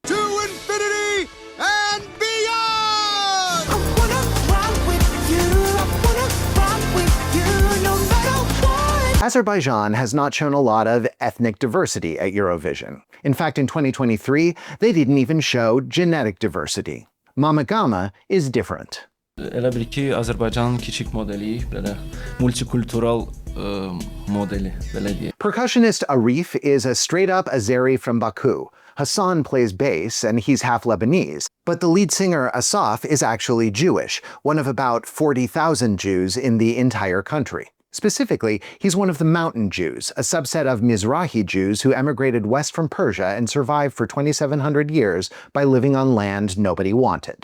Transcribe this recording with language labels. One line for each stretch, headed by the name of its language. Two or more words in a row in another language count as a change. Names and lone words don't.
English: Azerbaijan has not shown a lot of ethnic diversity at Eurovision. In fact, in 2023, they didn't even show genetic diversity. Mamagama is different.
Azerbaijani: Elə bil ki, Azərbaycanın kiçik modeli, belə multikultural modeli, belə deyək.
English: Percussionist Arif is a straight-up Azeri from Baku. Hassan plays bass, and he's half Lebanese. But the lead singer, Asaf, is actually Jewish, one of about 40,000 Jews in the entire country. Specifically, he's one of the Mountain Jews, a subset of Mizrahi Jews who emigrated west from Persia and survived for 2,700 years by living on land nobody wanted.